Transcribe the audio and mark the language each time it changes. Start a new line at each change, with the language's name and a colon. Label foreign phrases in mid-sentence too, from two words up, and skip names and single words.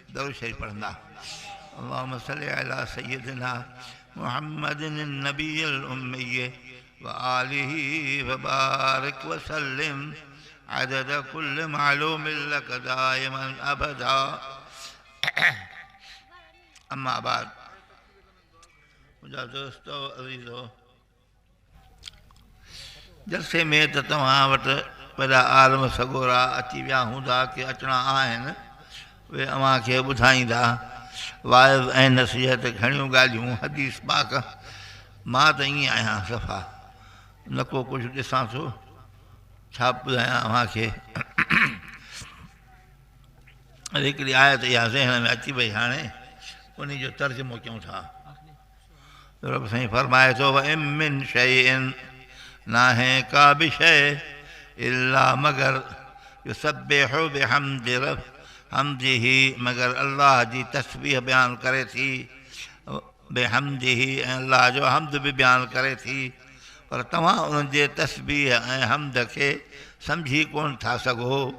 Sindhi: दरूद शरीफ पढ़ंदा।
Arabic: اللهم صل على سيدنا محمد النبي الأمي وآله وبارك وسلم عدد كل معلوم لك دائما أبدا. أما بعد,
Sindhi: मुंहिंजा दोस्तो अज़ीज़ो, जलसे में त तव्हां वटि वॾा आलम सगोरा अची विया हूंदा की अचणा आहिनि, उहे अव्हां खे ॿुधाईंदा वाइज़ ऐं नसीहत घणियूं ॻाल्हियूं हदीस पाक। मां त ईअं आहियां सफ़ा न को कुझु ॾिसां थो, छा ॿुधायां अव्हां खे। हिकिड़ी आयत इहा ज़हन में अची वई, हाणे उन जो तर्जुमो कयूं था। रब साईं फरमाए थो,
Arabic: وإن من شيء,
Sindhi: नाहे का बि शइ इल्ला मगर
Arabic: يسبح بحمد حمده,
Sindhi: मगर अल्लाह जी तस्बीह बयानु करे थी, बेहमदिही ऐं अल्लाह जो हमद बि बयानु करे थी, पर तव्हां उन्हनि जे तस्बीह ऐं हमद खे सम्झी कोन था सघो।